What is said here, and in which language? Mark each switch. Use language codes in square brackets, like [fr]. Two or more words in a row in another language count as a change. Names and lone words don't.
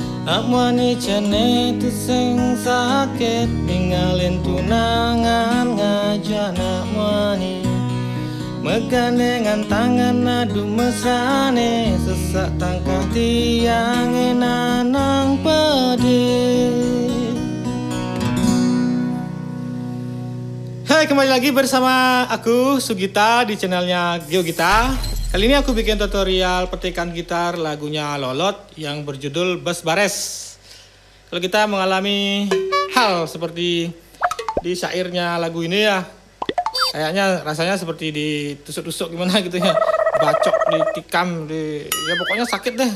[ban] Amwani jane tu sing sakit ninggalin tunangan ngajana mwani megandengan tangan adu mesane sesak tangkah tiang enanang pedih. [id] Hai, kembali lagi bersama aku Sugita di channelnya Geogita. Kali ini aku bikin tutorial petikan gitar lagunya Lolot yang berjudul Bes Bares. Kalau kita mengalami hal seperti di syairnya lagu ini ya, kayaknya rasanya seperti ditusuk-tusuk gimana gitu ya, bacok, ditikam, ya pokoknya sakit deh.